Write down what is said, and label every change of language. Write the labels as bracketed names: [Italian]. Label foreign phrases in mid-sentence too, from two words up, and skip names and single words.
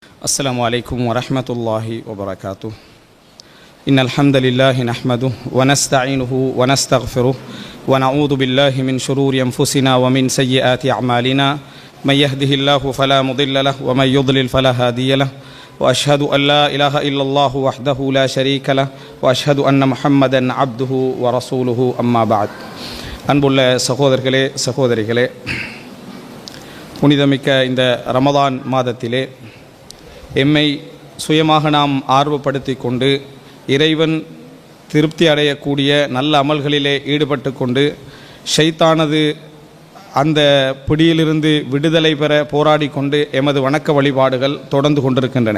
[Arabic] السلام عليكم ورحمة الله وبركاته. إن الحمد لله نحمده ونستعينه ونستغفره ونعوذ بالله من شرور أنفسنا ومن سيئات أعمالنا من يهده الله فلا مضل له ومن يضلل فلا هادي له وأشهد أن لا إله إلا الله وحده لا شريك له وأشهد أن محمدا عبده ورسوله أما بعد. [Tamil] அன்புள்ள சகோதரர்களே சகோதரிகளே, புனிதமிக்க இந்த ரமதான் மாதத்திலே எம்மை சுயமாக நாம் ஆர்வப்படுத்தி கொண்டு இறைவன் திருப்தி அடையக்கூடிய நல்ல அமல்களிலே ஈடுபட்டு கொண்டு ஷைத்தானது அந்த பிடியிலிருந்து விடுதலை பெற போராடி கொண்டு எமது வணக்க வழிபாடுகள் தொடர்ந்து கொண்டிருக்கின்றன.